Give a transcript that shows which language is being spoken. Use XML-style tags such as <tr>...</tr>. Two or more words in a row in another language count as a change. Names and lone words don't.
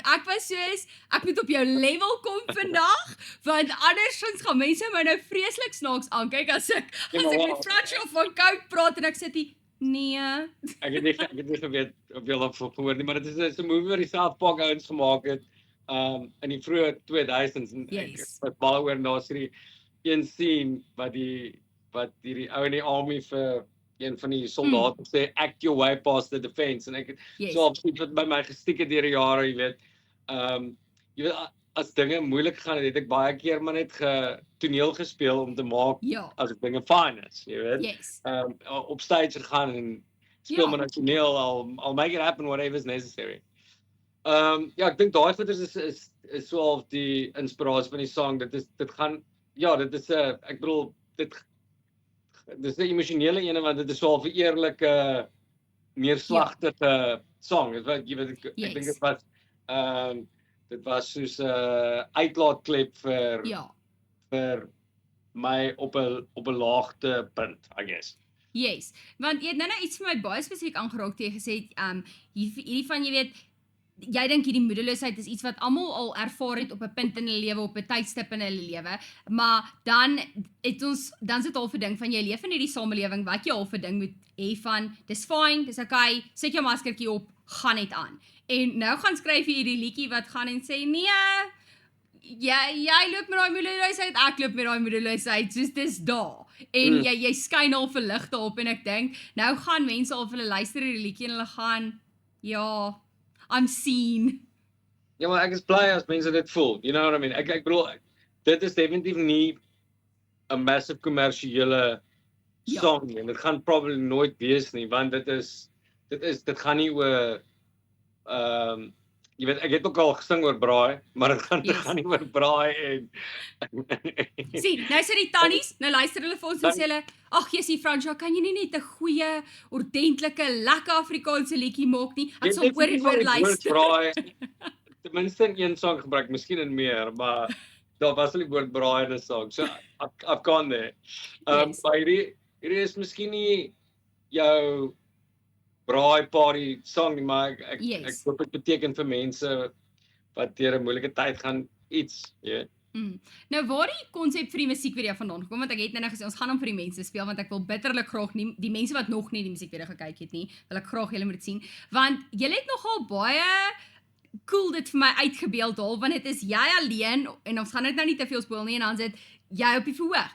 <af>Ek was soos ek moet op jou level kom vandag, want andersins gaan mense my nou vreeslik snaaks aankyk as ek met Francois van Cooke praat en ek sit hier nee. Ek het nie geweet of jy al van gehoor nie, maar dit is 'n movie wat die South Park ouens gemaak het in die vroeë 2000s en</af> <en>Yes.</en> <af>wat baie oor daar's hierdie een scene wat hierdie ou in die army vir een van die soldate sê</af> <en>act your way past the defense</en> <af>en ek het so absoluut wat by my gestiek het deur die jare, jy weet. Jy weet as dinge moeilik gaan het ek baie keer maar net toneel gespeel om te maak as ek dinge fyn is, jy weet.</af> <en>Yes.</en> <af>Op stage gegaan en speel maar toneel</af> <en>I'll make it happen whatever is necessary.</en> <af>Ja, ek dink daai goeders is so half die inspirasie van die song. Dit is ek bedoel dit is 'n emosionele een want dit is so half 'n eerlike neerslagtige song. Jy weet ek dink dit was soos 'n uitlaatklep vir my op 'n laagtepunt,</af> <en>I guess. Yes,</en> <af>want jy het nou iets vir my baie spesifiek aangeraak toe jy gesê het hierdie van jy weet jy dink hierdie moedeloosheid is iets wat almal al ervaar het op 'n punt in hulle lewe, op 'n tydstip in hulle lewe, maar dan sit al vir ding van jy leef in hierdie samelewing wat jy al vir ding moet hê van dis fyn, dis okay, sit jou maskertjie op, gaan net aan. En nou gaan skryf jy hierdie liedjie wat gaan en sê nee, jy loop met daai moedeloosheid, ek loop met daai moedeloosheid, soos dis daar. En jy skyn al vir lig daarop en ek dink nou gaan mense al vir hulle luister hierdie liedjie en hulle gaan ja</af> <en>I'm seen.</en> <af>Ja, maar ek is bly as mense dit voel.</af> <en>You know what I mean?</en> <af>Ek bedoel, dit is definitief nie 'n massive kommersiële song nie. Dit gaan probably nooit wees nie, want dit gaan nie oor jy weet, ek het ook al gesing oor braai, maar dit gaan nie oor braai en Sien, nou sit die tannies, nou luister hulle vir ons en sê hulle, ag Jessie Fransja, kan jy nie net 'n goeie, ordentlike, lekker Afrikaanse liedjie maak nie? Ek sal oor en oor luister. Braai, ten minste in een song gebruik, miskien in meer, maar daar was al die woord braai in 'n song.</af> <en>So I've gone there. Yes.</en> <af>Maar hierdie is miskien nie jou braai</af> <en>party song</en> <af>nie, maar ek</af> <en>Yes.</en> <af>hoop dit beteken vir mense wat deur 'n moeilike tyd gaan iets, jy weet. Nou waar die konsep vir die musiekvideo vandaan gekom, want ek het nou gesê ons gaan hom vir die mense speel want ek wil bitterlik graag nie die mense wat nog nie die musiekvideo gekyk het nie, wil ek graag julle moet sien, want julle het nogal baie cool dit vir my uitgebeeld al, want dit is jy alleen en ons gaan dit nou nie te veel spoil nie en dan sit jy op die verhoog.</af>